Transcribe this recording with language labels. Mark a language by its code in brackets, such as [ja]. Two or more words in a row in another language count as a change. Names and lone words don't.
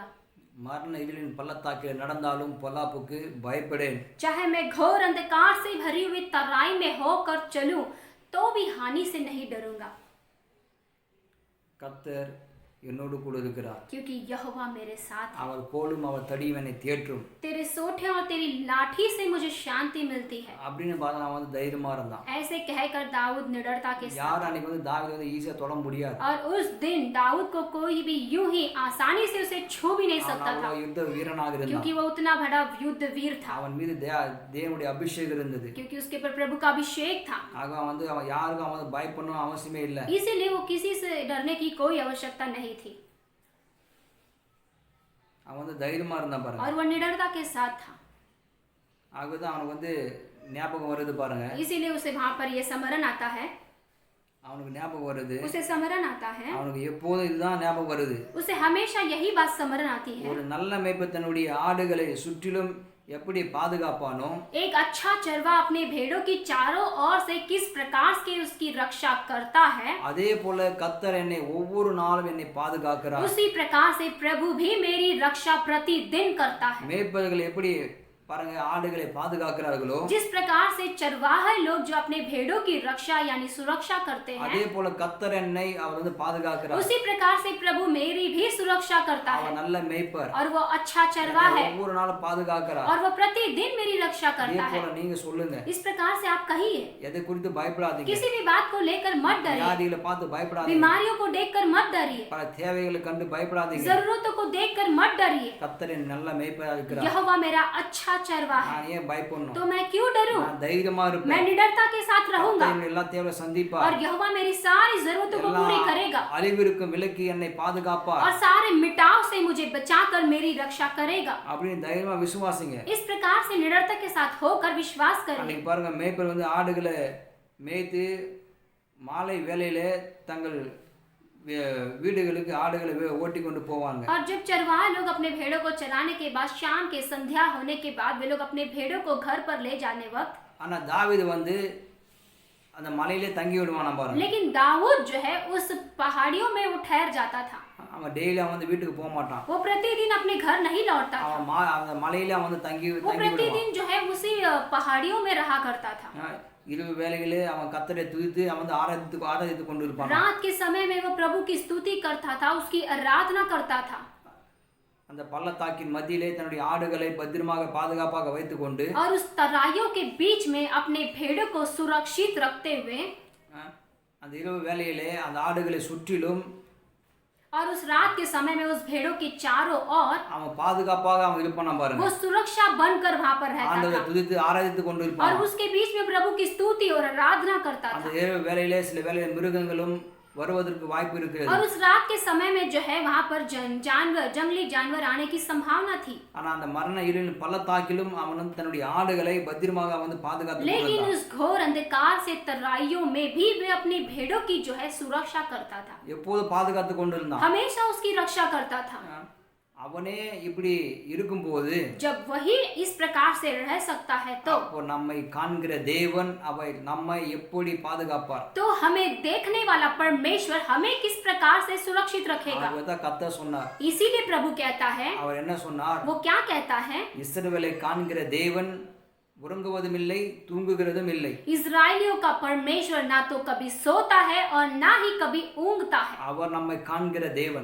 [ta] மரண இருளின் பள்ளத்தாக்கில் நடந்தாலும் பொல்லாப்புக்கு பயப்படேன். [hi] चाहे मैं घोर अंधकार से भरी हुई तराई में होकर चलूं तो भी हानि से नहीं डरूंगा, [ta] கர்த்தர் என்னோடு கூட இருக்கிறார். [hi] क्योंकि यहोवा मेरे साथ है। [ta] அவர் கோலும் அவர் தடியும் என்னை தேற்றும். [hi] तेरे सोठे और तेरी लाठी से मुझे शांति मिलती है। [ta] அப்படின்னு பார்த்தா நான் வந்து தைரியமா இருந்தான். [hi] ऐसे कहकर दाऊद निडरता के साथ, [ta] யார் அன்னைக்கு வந்து தாவீது வந்து ஈஸியா தொட முடியாது. [hi] और उस दिन दाऊद को कोई भी यूं ही आसानी से उसे छू भी नहीं सकता था, [ta] அவன் யுத்த வீரனாக இருந்தான். [hi] क्योंकि वो उतना बड़ा युद्ध वीर था, [ta] அவன் மீது தேவனுடைய அபிஷேகம் இருந்தது. [hi] क्योंकि उसके ऊपर प्रभु का अभिषेक था। [ta] ஆக வந்து அவன் யாருக்கும் அவன் வந்து பயப்படணும் அவசியமே இல்லை. [hi] इसीलिए वो किसी से डरने की कोई आवश्यकता नहीं थी, [ta] அவன் வந்து தைரியமா இருந்தான் பாருங்க. [hi] और वो निडरता के साथ था। [ta] ஆகதான் அவனுக்கு வந்து ஞாபகம் வருது பாருங்க. [hi] इसीलिए उसे वहां पर ये स्मरण आता है, [ta] அவனுக்கு ஞாபகம் வருது, [hi] उसे स्मरण आता है, [ta] அவனுக்கு எப்போதும் இதுதான் ஞாபகம் வருது. [hi] उसे हमेशा यही बात स्मरण आती है। [ta] ஒரு நல்ல மேய்ப்பன் தன்னுடைய ஆடுகளை சுற்றிலும் எப்படி பாதுகாப்பானோ, [hi] एक अच्छा चरवा अपने भेड़ों की चारों ओर से किस प्रकार से उसकी रक्षा करता है, [ta] அதே போல கர்த்தர் என்னை ஒவ்வொரு நாளும் என்னை பாதுகாக்கிறார். [hi] उसी प्रकार से प्रभु भी मेरी रक्षा प्रतिदिन करता है। [ta] மேய்ப்பர்கள் எப்படி பாருங்க ஆடுகளை பாதுகாக்கிறார்களோ, [hi] जिस प्रकार से चरवाहे लोग जो अपने भेड़ों की रक्षा यानी सुरक्षा करते [ta] அதே [hi] हैं, [ta] போல கர்த்தர் என்னை அவர் வந்து பாதுகாக்கிறார். [hi] उसी प्रकार से प्रभु मेरी भी सुरक्षा करता है, [ta] அவர் நல்ல மேய்ப்பர், [hi] और वो अच्छा चरवा है, [ta] ஒவ்வொரு நாளும் பாதுகாக்கிறார். [hi] और वो प्रतिदिन मेरी रक्षा [ta] அதே [hi] करता है। [ta] போல நீங்க சொல்லுங்க, [hi] इस प्रकार से आप कहिए, [ta] எதை குறித்து பயப்படாதீங்க, [hi] किसी भी बात को लेकर मत डरिए, [ta] வியாதிகளை பார்த்து பயப்படாதீங்க, [hi] बीमारियों को देखकर मत डरिए, [ta] பல தேவைகளை கண்டு பயப்படாதீங்க. [hi] जरूरतों को देखकर मत डरिए। [ta] கர்த்தர் என் நல்ல மேய்ப்பரா இருக்கிறார். [hi] यहोवा मेरा अच्छा चरवा है, [ta] நான் ஏன் பயப்படணும்? [hi] तो मैं क्यों डरूं? [ta] நான் தைரியமா [hi] मैं [ta] இருப்பேன். [hi] निडरता के साथ रहूंगा, [ta] கர்த்தர் என்னை எல்லா தேவையை சந்திப்பார். [hi] और यहोवा मेरी सारी जरूरतों को पूरी करेगा, [ta] அழிவிற்கும் விலக்கி என்னை பாதுகாப்பார். [hi] और सारे मिटाव से मुझे बचाकर मेरी रक्षा करेगा। [ta] அப்படின்னு தைரியமா விசுவாசிங்க. [hi] इस प्रकार से निडरता के साथ होकर विश्वास करें। [ta] அன்னைக்கு பாருங்க மேய்ப்பர் வந்து ஆடுகளை மேய்த்து மாலை வேளையில தங்கள் வீடுகளுக்கு ஆடுகளை ஓட்டி கொண்டு போவாங்க. [hi] और जब चरवाहा लोग अपने भेड़ों को चराने के बाद शाम के संध्या होने के बाद वे लोग अपने भेड़ों को घर पर ले जाने वक्त, [ta] ஆனா தாவீது வந்து அந்த மலையிலே தங்கி விடுவானா பாருங்க. [hi] लेकिन दाऊद जो है उस पहाड़ियों में वो ठहर जाता था। [ta] அவன் டெய்லி அவன் வந்து வீட்டுக்கு போக மாட்டான். [hi] वो प्रतिदिन अपने घर नहीं लौटता था, [ta] அவன் அந்த மலையிலே அவன் வந்து தங்கி [hi] वो [ta] விடுவான். [hi] प्रतिदिन जो है उसी पहाड़ियों में रहा करता था। [ta] இரவு வேளையிலே அவன் கர்த்தரை துதித்து அவன் வந்து ஆராதித்து கொண்டு இருப்பான். [hi] रात के समय में वो प्रभु की स्तुति करता था, उसकी आराधना करता था, [ta] அந்த பள்ளத்தாக்கின் மத்தியிலே தன்னுடைய ஆடுகளை பத்திரமாக பாதுகாப்பாக வைத்துக்கொண்டு, [hi] और उस तराइयों के बीच में अपने भेड़ों को सुरक्षित रखते हुए, [ta] அந்த இரவு வேளையிலே அந்த ஆடுகளை சுற்றிலும், [hi] और उस रात के समय में उस भेड़ों के चारों ओर [ta] அவன் பாதுகாப்பாக அவன் இருப்பான் பாருங்க. [hi] वो सुरक्षा बनकर वहां पर रहता [ta] ஆண்டவரை [hi] था, [ta] துதித்து ஆராதித்து கொண்டு [hi] और [ta] இருப்பான். [hi] उसके बीच में प्रभु की स्तुति और आराधना करता [ta] அந்த [hi] था। [ta] இரவு வேளையிலே சில வேளையில மிருகங்களும் வருவதற்கு வாய்ப்பு இருக்கிறது. [hi] और उस रात के समय में जो है वहां पर जंगली जानवर आने की संभावना थी, [ta] ஆனா அந்த மரண இருளின் பள்ளத்தாக்கிலும் அவன் வந்து தன்னுடைய ஆடுகளை பத்திரமாக வந்து பாதுகாத்து [hi] लेकिन [ta] கொண்டிருந்தான். [hi] उस घोर अंधकार से तराइयों में भी वे अपनी भेड़ों की जो है सुरक्षा करता था, [ta] எப்போது பாதுகாத்து கொண்டிருந்தான். [hi] हमेशा उसकी रक्षा करता था। [ta] அவனே இப்படி இருக்கும்போது [hi] जब वही इस प्रकार से रह सकता है तो [ta] அப்போ நம்மை காண்கிற தேவன் நம்மை எப்படி பாதுகாப்பார்? [hi] तो हमें देखने वाला परमेश्वर हमें किस प्रकार से सुरक्षित रखेगा। [ta] அதுதான் கர்த்தர் சொன்னார். [hi] इसीलिए प्रभु कहता है, [ta] அவர் என்ன சொன்னார்? [hi] वो क्या कहता है, [ta] இஸ்ரவேலை காண்கிற தேவன் உறங்குவதும் இல்லை தூங்குகிறதும் இல்லை. [hi] इस्राएलियों का परमेश्वर ना तो कभी सोता है और ना ही कभी ऊँगता है। [ta] அவர் நம்மை காண்கிற தேவன்.